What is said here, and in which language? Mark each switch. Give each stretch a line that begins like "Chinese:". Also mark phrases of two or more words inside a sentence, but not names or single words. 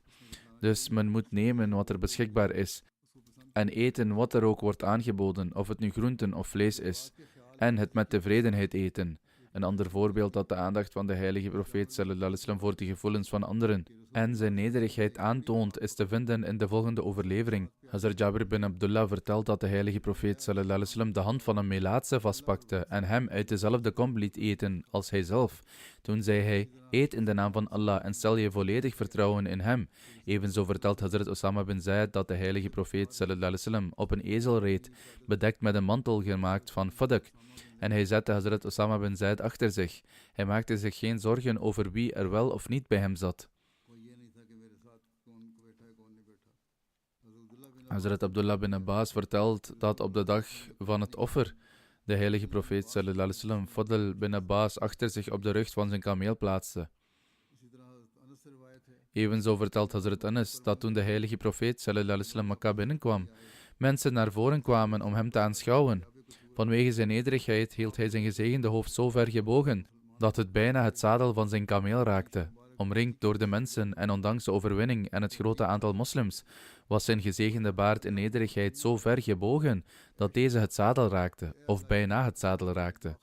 Dutch: Dus men moet nemen wat er beschikbaar is en eten wat er ook wordt aangeboden, of het nu groenten of vlees is, en het met tevredenheid eten. Een ander voorbeeld dat de aandacht van de heilige profeet ﷺ voor de gevoelens van anderen en zijn nederigheid aantoont, is te vinden in de volgende overlevering. Hazrat Jabir bin Abdullah vertelt dat de heilige profeet
Arabic: صلى الله عليه وسلم
Dutch: de hand van een melaatse vastpakte en hem uit dezelfde kom liet eten als hij zelf. Toen zei hij: eet in de naam van Allah en stel je volledig vertrouwen in hem. Evenzo vertelt Hazrat Osama bin Zaid dat de heilige profeet
Arabic: صلى الله عليه وسلم
Dutch: op een ezel reed, bedekt met een mantel gemaakt van fadak. En hij zette Hazrat Osama bin Zaid achter zich. Hij maakte zich geen zorgen over wie er wel of niet bij hem zat. Hazrat Abdullah bin Abbas vertelt dat op de dag van het offer de heilige profeet
Arabic: صلى الله عليه وسلم
Dutch: Fadl bin Abbas achter zich op de rug van zijn kameel plaatste. Evenzo vertelt Hazrat Anas dat toen de heilige profeet
Arabic: صلى الله عليه وسلم
Dutch: Mekka binnenkwam, mensen naar voren kwamen om hem te aanschouwen. Vanwege zijn nederigheid hield hij zijn gezegende hoofd zo ver gebogen dat het bijna het zadel van zijn kameel raakte. Omringd door de mensen en ondanks de overwinning en het grote aantal moslims, was zijn gezegende baard in nederigheid zo ver gebogen dat deze het zadel raakte, of bijna het zadel raakte.